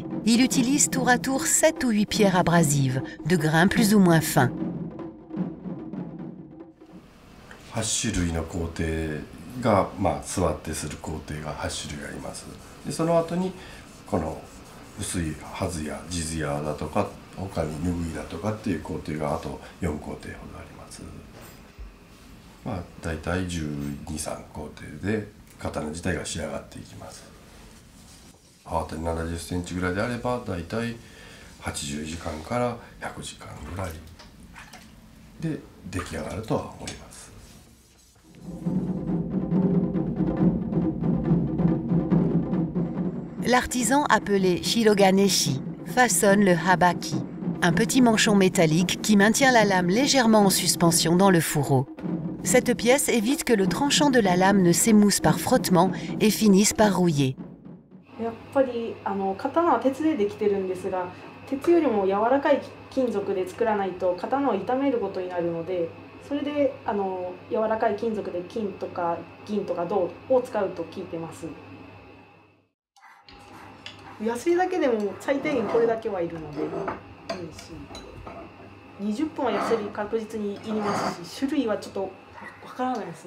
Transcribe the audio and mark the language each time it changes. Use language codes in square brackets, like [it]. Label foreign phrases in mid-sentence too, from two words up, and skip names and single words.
[fr] Il utilise tour à tour 7 ou 8 pierres abrasives, de grains plus ou moins fins. [ja] 8 種類の工程が、座ってする工程が8種類あります。でその後にこの薄いはずや地艶だとか他に拭いだとかっていう工程があと4工程ほどあります。だいたい12、13工程で刀自体が仕上がっていきます。刃渡り70センチぐらいであればだいたい80時間から100時間ぐらいで出来上がるとは思います。 [fr] L'artisan appelé shiroganeshi façonne le habaki, un petit manchon métallique qui maintient la lame légèrement en suspension dans le fourreau. Cette pièce évite que le tranchant de la lame ne s'émousse par frottement et finisse par rouiller. [ja] やっぱり刀は鉄でできてるんですが、鉄よりも柔らかい金属で作らないと刀を傷めることになるので、それで柔らかい金属で金とか銀とか銅を使うと聞いてます。ヤスリだけでも最低限これだけはいるのでいいし、20本はヤスリ確実にいりますし、種類はちょっとわからないですね。